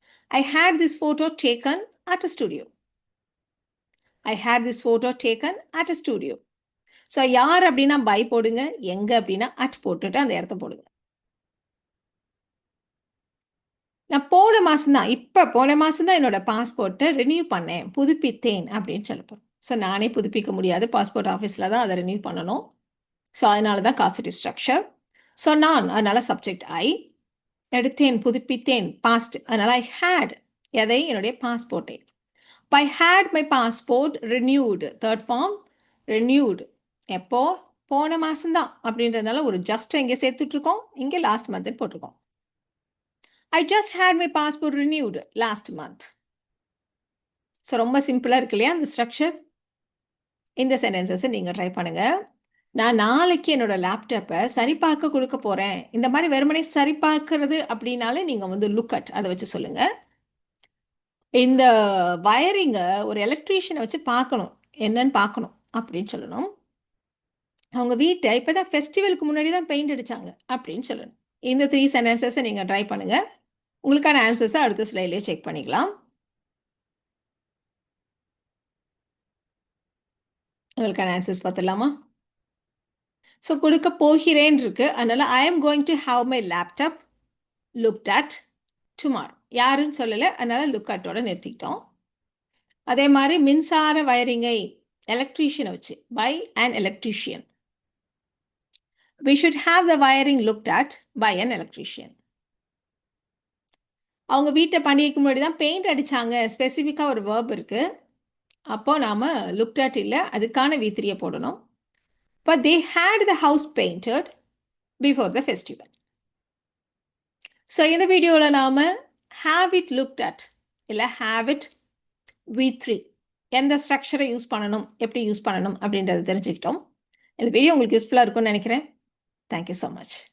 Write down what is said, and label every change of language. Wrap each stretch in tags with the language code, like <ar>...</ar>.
<en>I had this photo taken at a studio. I had this photo taken at a studio.</en> <ta>So யார் அப்படின்னா by போடுங்க, எங்க அப்படின்னா at போட்டுட்டு அந்த இடத்த போடுங்க. நான் போன மாதம் தான், இப்போ போன மாதம் தான் என்னோட பாஸ்போர்ட்டை ரினியூ பண்ணேன், புதுப்பித்தேன் அப்படின்னு சொல்லப்போம். ஸோ நானே புதுப்பிக்க முடியாது, பாஸ்போர்ட் ஆஃபீஸில் தான் அதை ரினியூ பண்ணணும். ஸோ அதனால தான் காசிட்டிவ் ஸ்ட்ரக்சர். ஸோ நான், அதனால சப்ஜெக்ட் ஐ. எடுத்தேன், புதுப்பித்தேன், பாஸ்ட், அதனால</ta> <en>I had.</en> <ta>எதை? என்னுடைய பாஸ்போர்ட்டை.</ta> <en>I had my passport renewed. Third form, renewed.</en> <ta>எப்போ? போன மாதம் தான் அப்படின்றதுனால ஒரு ஜஸ்ட் இங்கே சேர்த்துட்ருக்கோம், இங்கே</ta> <en>last month</en> <ta>போட்டிருக்கோம்.</ta> <en>I just had my passport renewed last month.</en> <ta>So ரொம்ப சிம்பிளாக இருக்கு இல்லையா அந்த ஸ்ட்ரக்சர்? இந்த சென்டென்சஸை நீங்கள் ட்ரை பண்ணுங்கள். நான் நாளைக்கு என்னோட லேப்டாப்பை சரிபார்க்க கொடுக்க போகிறேன். இந்த மாதிரி வெறுமனே சரிபார்க்கறது அப்படின்னாலே நீங்கள் வந்து லுக் அட் அதை வச்சு சொல்லுங்கள். இந்த வயரிங்கை ஒரு எலக்ட்ரீஷியனை வச்சு பார்க்கணும், என்னன்னு பார்க்கணும் அப்படின்னு சொல்லணும். அவங்க வீட்டை இப்போ தான் ஃபெஸ்டிவலுக்கு முன்னாடி தான் பெயிண்ட் அடித்தாங்க அப்படின்னு சொல்லணும். இந்த 3 சென்டென்சஸை நீங்கள் ட்ரை பண்ணுங்கள். உங்களுக்கான ஆன்சர்ஸை அடுத்த ஸ்லைட்லேயே செக் பண்ணிக்கலாம். உங்களுக்கான ஆன்சர்ஸ் பார்த்துடலாமா? ஸோ கொடுக்க போகிறேன் இருக்கு, அதனால்</ta> <en>I am going to have my laptop looked at tomorrow.</en> <ta>யாருன்னு சொல்லலை, அதனால் லுக் அட்டோட நிறுத்திக்கிட்டோம். அதே மாதிரி மின்சார வயரிங்கை எலக்ட்ரீஷியனை வச்சு</ta> <en>By an electrician. We should have the wiring looked at by an electrician.</en> <ta>அவங்க வீட்டை பண்டிகைக்கு முன்னாடி தான் பெயிண்ட் அடித்தாங்க, ஸ்பெசிஃபிக்காக ஒரு வேர்ப் இருக்குது. அப்போது நாம் லுக்ட் அட் இல்லை, அதுக்கான V3 போடணும்.</ta> <en>But they had the house painted before the festival.</en> <ta>So இந்த வீடியோவில் நாம்</ta> <en>have it looked at</en> <ta>இல்லை have it V3 எந்த ஸ்ட்ரக்சரை யூஸ் பண்ணணும், எப்படி யூஸ் பண்ணணும் அப்படின்றத தெரிஞ்சுக்கிட்டோம். இந்த வீடியோ உங்களுக்கு யூஸ்ஃபுல்லாக இருக்கும்னு நினைக்கிறேன்.</ta> <en>Thank you so much.</en>